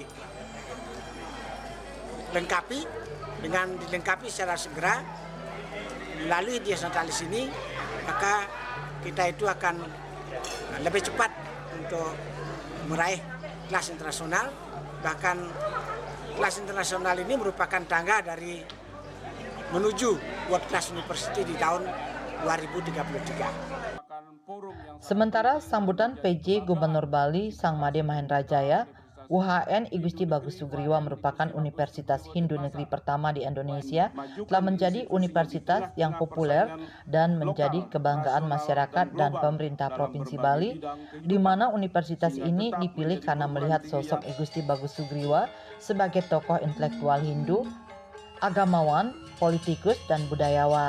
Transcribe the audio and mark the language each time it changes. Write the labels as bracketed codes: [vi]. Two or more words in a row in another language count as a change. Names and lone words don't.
[id] dilengkapi secara segera melalui Dies Natalis ini, maka kita itu akan lebih cepat untuk meraih kelas internasional. Bahkan kelas internasional ini merupakan tangga dari menuju [en] World Class University [id] di tahun 2033. Sementara sambutan PJ Gubernur Bali Sang Made Mahendra Jaya, UHN I Gusti Bagus Sugriwo merupakan universitas Hindu negeri pertama di Indonesia, telah menjadi universitas yang populer dan menjadi kebanggaan masyarakat dan pemerintah Provinsi Bali, di mana universitas ini dipilih karena melihat sosok I Gusti Bagus Sugriwo sebagai tokoh intelektual Hindu, agamawan, politikus, dan budayawan.